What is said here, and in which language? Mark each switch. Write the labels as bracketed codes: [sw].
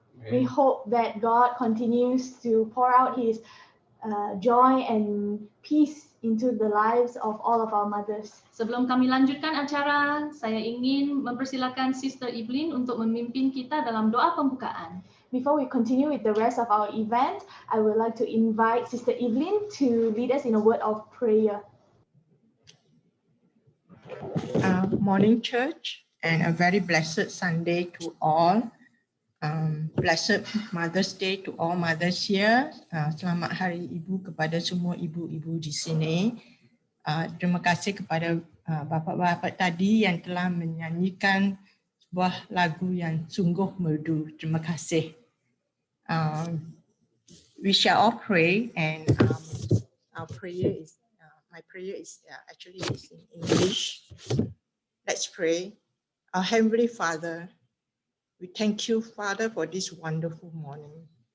[en] We hope that God continues to pour out His joy and peace into the lives of all of our mothers. [ms] Sebelum kami lanjutkan acara, saya ingin mempersilakan Sister Evelyn untuk memimpin kita dalam doa pembukaan. [en] Before we continue with the rest of our event, I would like to invite Sister Evelyn to lead us in a word of prayer. Morning, church, and a very blessed Sunday to all. Blessed Mother's Day to all mothers here. [ms] Selamat Hari Ibu kepada semua ibu-ibu di sini. Terima kasih kepada bapa-bapa tadi yang telah menyanyikan sebuah lagu yang sungguh merdu. Terima kasih. [en] We shall all pray, and our prayer is my prayer is actually in English. Let's pray. Our Heavenly Father, we thank you, Father, for this wonderful morning.